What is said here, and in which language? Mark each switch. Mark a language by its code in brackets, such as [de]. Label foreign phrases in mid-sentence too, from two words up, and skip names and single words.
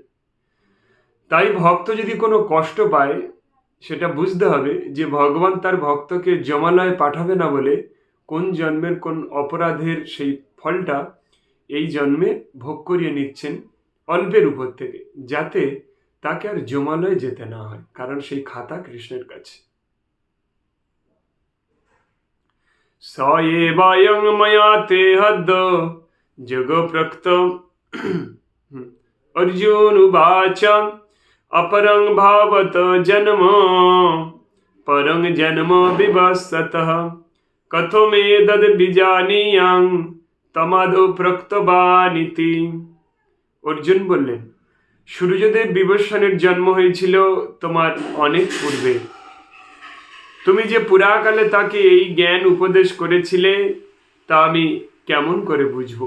[bn] তাই ভক্ত যদি কোনো কষ্ট পায়, সেটা বুঝতে হবে যে ভগবান তার ভক্তকে জমালয়ে পাঠাবে না বলে কোন জন্মের কোন অপরাধের সেই ফলটা এই জন্মে ভোগ করিয়ে নিচ্ছেন অল্পের উপর থেকে, যাতে তাকে আর জমালয়ে যেতে না হয়, কারণ সেই খাতা কৃষ্ণের কাছে। [sa] স এবায়ং ময়া তে হদ্দ যোগ প্রক্ত অর্জুন উবাচ अपरं भावत जन्म परं जन्म विवस्वतः कथमेतद् বিজানীয়াং তমাদৌ প্রক্তবানিতি। [bn] অর্জুন বললেন, সূর্যদেব বিবস্বানের জন্ম হয়েছিল তোমার অনেক পূর্বে। তুমি যে পুরাকালে তাকে এই জ্ঞান উপদেশ করেছিলে তা আমি কেমন করে বুঝবো?